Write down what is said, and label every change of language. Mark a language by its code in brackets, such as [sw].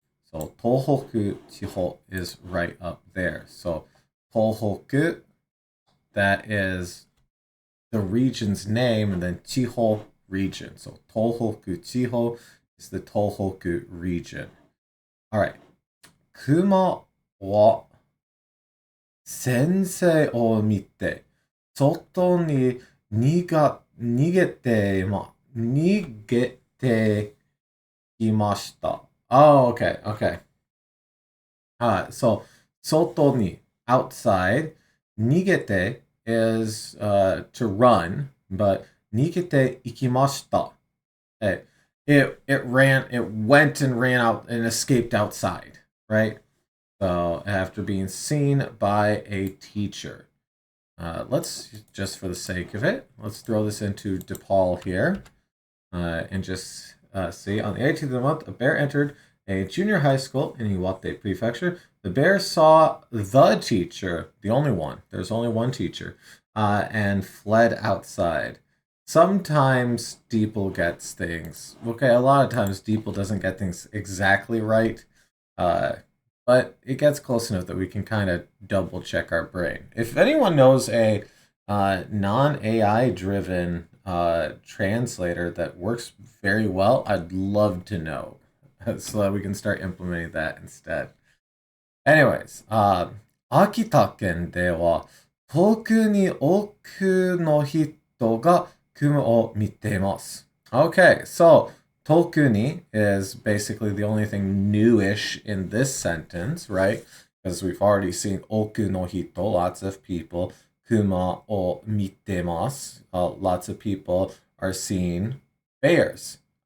[en] So Tohoku Chiho is right up there. So Tohoku, that is the region's name, and then Chiho region. So Tohoku Chiho is the Tohoku region. All right. [ja] 熊は先生を見て外に逃げてきました。 [en] Oh, okay, okay. So, [ja] 外に [en] outside. [ja] 逃げて [en] is to run, but [ja] 逃げていきました. [en] It went and ran out and escaped outside, right? So after being seen by a teacher. Let's, just for the sake of it, let's throw this into DePaul here and just see, on the 18th of the month, a bear entered a junior high school in Iwate Prefecture. The bear saw the teacher, the only one, there's only one teacher, and fled outside. Sometimes Deeple gets things. Okay, a lot of times Deeple doesn't get things exactly right, but it gets close enough that we can kind of double check our brain. If anyone knows a non-AI driven translator that works very well, I'd love to know so that we can start implementing that instead. Anyways, [ja] 秋田県では遠くに多くの人が雲を見ています。 [en] Okay, so [ja] 遠くに [en] is basically the only thing newish in this sentence, right? Because we've already seen [ja] 多くの人, [en] lots of people. [ja] Kuma o mitemasu. [en] Lots of people are seeing bears.